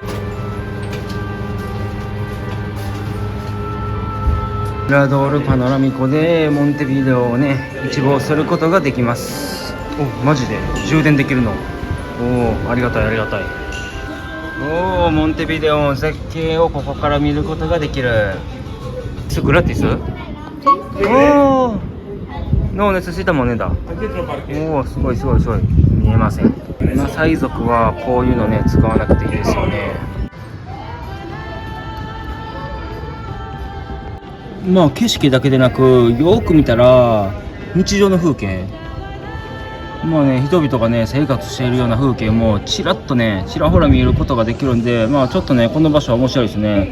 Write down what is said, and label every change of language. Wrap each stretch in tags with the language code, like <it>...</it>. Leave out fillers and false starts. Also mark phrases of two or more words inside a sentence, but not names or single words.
<ja>ミラドールパノラミコでモンテビデオをね一望することができます。お、マジで充電できるの。おお、ありがたいありがたい。おお、モンテビデオの絶景をここから見ることができる。グラティス。おお、</ja> <es>No necesita moneda。</es> <ja>おお、すごいすごいすごい。見えません。マサイ族はこういうのね使わなくていいですよね。まあ景色だけでなくよく見たら日常の風景、まあね人々がね生活しているような風景もちらっとねちらほら見ることができるんで、まあちょっとねこの場所は面白いですね。</ja>